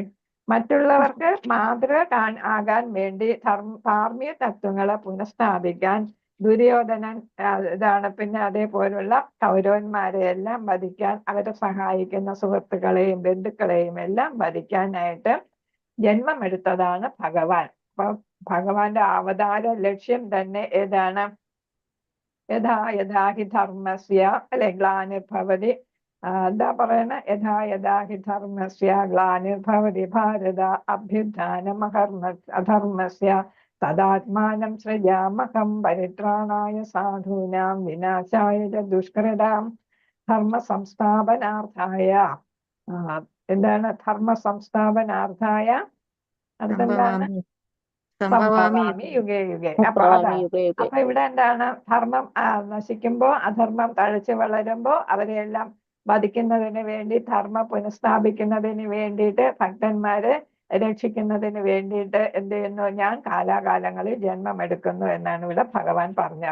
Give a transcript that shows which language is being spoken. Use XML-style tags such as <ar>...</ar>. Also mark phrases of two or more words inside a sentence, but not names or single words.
<ml>മറ്റുള്ളവർക്ക് മാതൃക ആകാൻ വേണ്ടി ധാർമ്മിക തത്വങ്ങളെ പുനഃസ്ഥാപിക്കാൻ ദുര്യോധനൻ ഇതാണ്, പിന്നെ അതേപോലുള്ള കൗരവന്മാരെ എല്ലാം വധിക്കാൻ, അവരെ സഹായിക്കുന്ന സുഹൃത്തുക്കളെയും ബന്ധുക്കളെയും എല്ലാം വധിക്കാനായിട്ട് ജന്മമെടുത്തതാണ് ഭഗവാൻ. അപ്പൊ ഭഗവാന്റെ അവതാര ലക്ഷ്യം തന്നെ ഏതാണ്,</ml> <sa>യഥാ ഹി ധർമ്മസ്യ</sa> <ml>അല്ലെ ഗ്ലാനിർഭവതി, എന്താ പറയണ,</ml> <sa>യഥാ ഹി ധർമ്മസ്യ ഗ്ലാനിർഭവതി ഭാരത അഭ്യുത്ഥാനം അധർമ്മസ്യ തദാത്മാനം സൃജാമഹം പരിത്രാണായ സാധൂനാം വിനാശായ ദുഷ്കൃതാം ധർമ്മ സംസ്ഥാപനാർത്ഥായ.</sa> <ml>എന്താണ്</ml> <sa>ധർമ്മ സംസ്ഥാപനാർത്ഥായ,</sa> <ml>അതെന്താണ്,</ml> <sa>സംഭവാമി യുഗേ യുഗേ.</sa> <ml>അപ്പൊ ഇവിടെ എന്താണ്, ധർമ്മം നശിക്കുമ്പോ അധർമ്മം തഴച്ചു വളരുമ്പോ അവരെല്ലാം വധിക്കുന്നതിന് വേണ്ടി, ധർമ്മം പുനഃസ്ഥാപിക്കുന്നതിന് വേണ്ടിയിട്ട് ഭക്തന്മാര് രക്ഷിക്കുന്നതിന് വേണ്ടിയിട്ട് എന്ത് ചെയ്യുന്നു, ഞാൻ കാലാകാലങ്ങളിൽ ജന്മം എടുക്കുന്നു എന്നാണ് ഇവിടെ ഭഗവാൻ പറഞ്ഞത്.</ml>